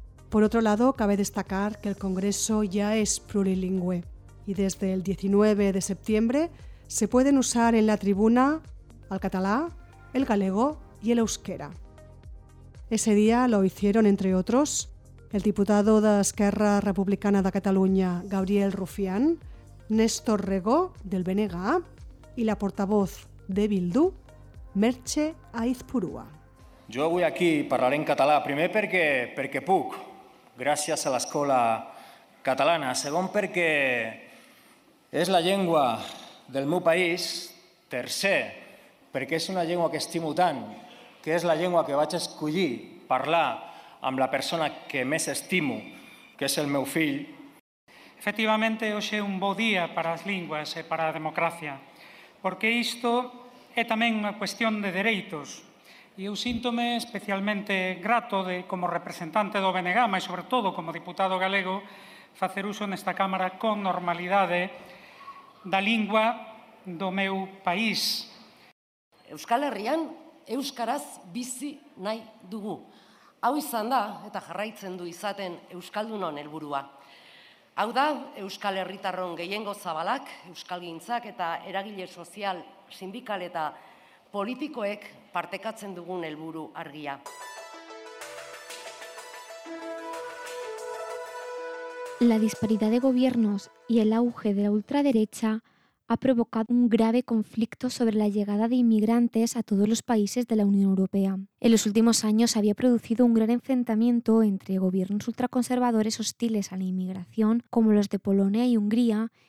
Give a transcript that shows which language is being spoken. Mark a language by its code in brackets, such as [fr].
[es] Por otro lado, cabe destacar que el Congreso ya es plurilingüe y desde el 19 de septiembre se pueden usar en la tribuna el catalá, el galego y el euskera. Ese día lo hicieron, entre otros, el diputado de Esquerra Republicana de Catalunya, Gabriel Rufián, Néstor Regó, del BNG, y la portavoz de Bildu, Merche Aizpurua. [ca] Jo avui aquí parlaré en català, primer perquè puc, gràcies a l'escola catalana, segon perquè és la llengua del meu país, tercer perquè és una llengua que estimo tant, que és la llengua que vaig escollir parlar amb la persona que més estimo, que és el meu fill. [gl] Efectivamente, hoxe é un bo día para as linguas e para a democracia, porque isto é tamén unha cuestión de dereitos. E eu síntome especialmente grato de, como representante do BNG, e sobre todo como diputado galego, facer uso nesta Cámara con normalidade da lingua do meu país. [eu] Euskal Herrian, euskaraz bizi nahi dugu. Hau izan da, eta jarraitzen du izaten euskaldunon helburua. Hau da, euskal herritarron gehiengo zabalak, euskalgintzak eta eragile sozial, sindikal eta politikoek partekatzen dugun helburu argia. [es] La disparidad de gobiernos y el auge de la ultraderecha ha provocado un grave conflicto sobre la llegada de inmigrantes a todos los países de la Unión Europea. En los últimos años se había producido un gran enfrentamiento entre gobiernos ultraconservadores hostiles a la inmigración, como los de Polonia y Hungría,